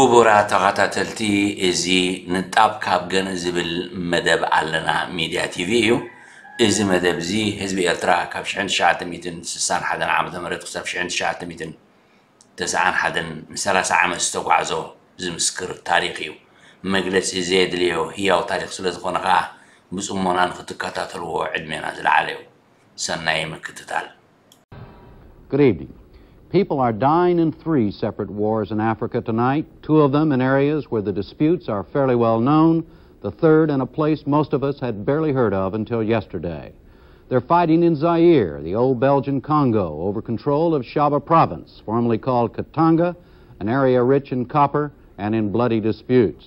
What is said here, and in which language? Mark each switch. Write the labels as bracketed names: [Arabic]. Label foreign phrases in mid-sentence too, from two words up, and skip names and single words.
[Tigrinya] ክቡራት ተኸታተልቲ እዚ ንጣብ ካብ ገን ዝብል መደብ ኣለና ሚድያ ቲቪ እዩ እዚ መደብ እዚ ህዝቢ ኤርትራ ካብ 1961 ዓመተ ምህረት ክሳብ 1991 ዓመት ዝተጓዓዞ ዝምስክር ታሪኽ እዩ መግለጺ ዘድልዮ ህያው ታሪኽ ስለ ዝኾነ ከዓ ብጽሞናን ክትከታተልዎ ዕድሜና ዝለዓለ እዩ ሰናይ ምክትታል [English] Good evening. People are dying in 3 separate wars in Africa tonight, 2 of them in areas where the disputes are fairly well known, the third in a place most of us had barely heard of until yesterday. They're fighting in Zaire, the old Belgian Congo, over control of Shaba province, formerly called Katanga, an area rich in copper and in bloody disputes.